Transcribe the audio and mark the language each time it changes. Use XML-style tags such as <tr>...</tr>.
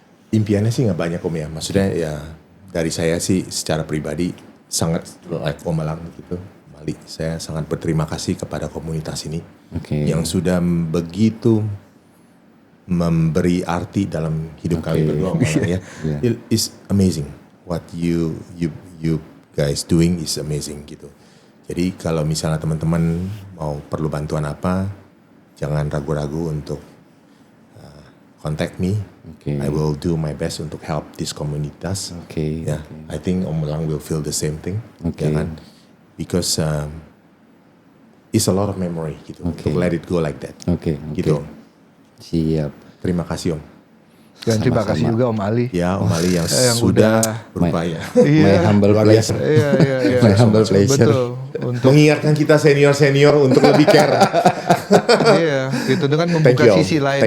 <id>Impiannya sih nggak banyak Om ya, maksudnya ya dari saya sih secara pribadi sangat like Om Elang gitu, Mali, saya sangat berterima kasih kepada komunitas ini yang sudah begitu memberi arti dalam hidup kami berdua Om Elang ya.</id> <en>It's amazing. What you guys doing is amazing gitu.</en> <id>Jadi kalau misalnya teman-teman mau perlu bantuan apa, jangan ragu-ragu untuk</id> <en>contact me. I will do my best untuk help this komunitas. I think Om Elang will feel the same thing.</en> <id>Jangan,</id> <en>because it's a lot of memory gitu. To let it go like that. Gitu.</en> <id>Siap. Terima kasih Om. Dan terima kasih juga Om Ali. Ya, Om Ali yang sudah berupaya.</id> <en>My humble pleasure. My humble pleasure.</en> <id>Betul. Untuk mengingatkan kita senior-senior untuk lebih care. Iya, itu kan membuka sisi lain.</id>